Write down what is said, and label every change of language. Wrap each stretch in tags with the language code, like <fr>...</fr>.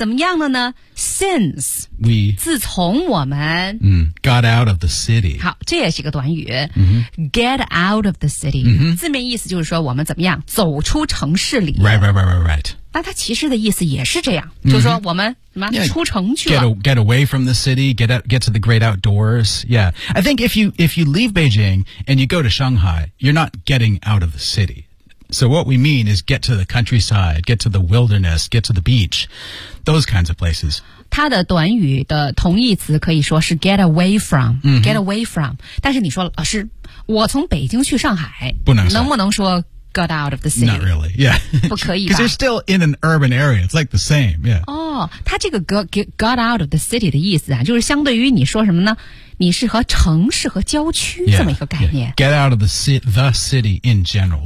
<zh>怎么样了呢？Since</zh> <en>we</en> <zh>自从我们、</zh> <en>got out of the city.</en> <zh>好，这也是一个短语、</zh> <en>Get out of the city.</en> <zh>字面意思就是说我们怎么样走出城市里。</zh> <en>Right.</en> <zh>那它其实的意思也是这样、就是说我们什么、出城去了。</zh> <en>get away from the city, get to the great outdoors. Yeah, I think if you leave Beijing and you go to Shanghai, you're not getting out of the city. So what we mean is get to the countryside, get to the wilderness, get to the beach, those kinds of places.</en> <zh>它的短语的同义词可以说是</zh> <en>get away from,、get away from.</en> <zh>但是你说老师我从北京去上海不能说。能不能说</zh> <en>got out of the city? Not really, yeah.</en> <zh>不可以吧。</zh> <en>Because you're still in an urban area, it's like the same, yeah.</en> <zh>哦它这个</zh> <en>got out of the city</en> <zh>的意思啊就是相对于你说什么呢你是和城市和郊区这么一个概念。</zh> <en>Yeah, get out of the city in general.</en>